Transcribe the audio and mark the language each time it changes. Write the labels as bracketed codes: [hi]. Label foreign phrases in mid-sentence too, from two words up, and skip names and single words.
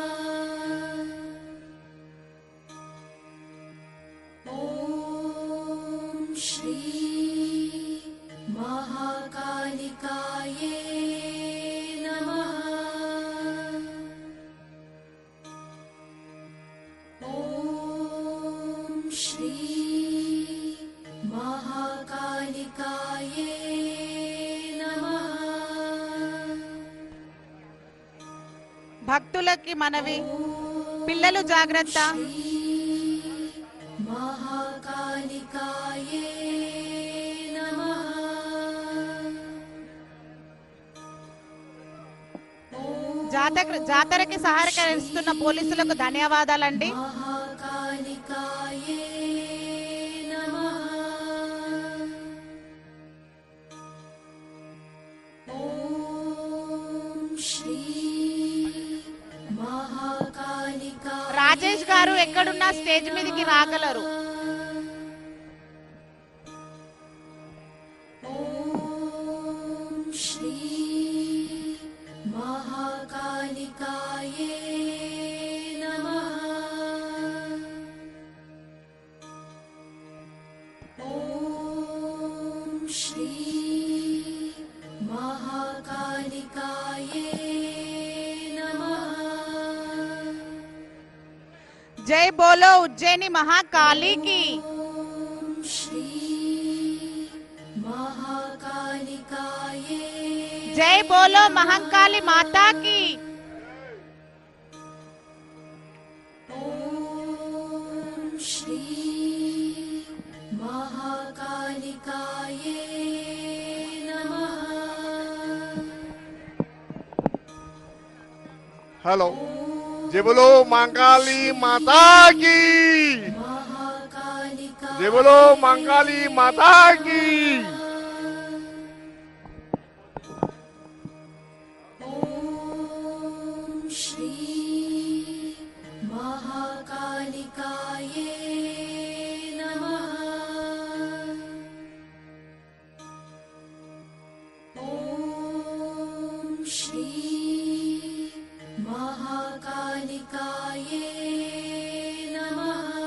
[sa] ॐ श्री महाकालिकाये नमः। ॐ श्री महाकालिकाये नमः। [te] భక్తులకి మనవి, పిల్లలు జాగ్రత్త. [sa] महाकालिकाये नमः। [te] జాతరకి సహకరిస్తున్న పోలీసులకు ధన్యవాదాలండి. [sa] महाकालिकाये नमः। ॐ श्री महाकालिका [te] రాజేష్ గారు ఎక్కడున్నా స్టేజ్ మీదకి రాగలరు. [sa] ॐ श्री महाकालिकाये नमः। ॐ श्री महाकालिकाये नमः। [hi] जय बोलो उज्जयिनी महाकाली की. [sa] ॐ श्री महाकालिकाये [hi] जय बोलो महंकाली माता की. [sa] ॐ श्री महाकालिकाये नमः। [hi] हेलो, जय बोलो महाकाली माता की, महाकालिका जय बोलो महाकाली माता की। [sa] ॐ श्री महाकालिकाये नमः। ॐ श्री महाकालिकाये नमः।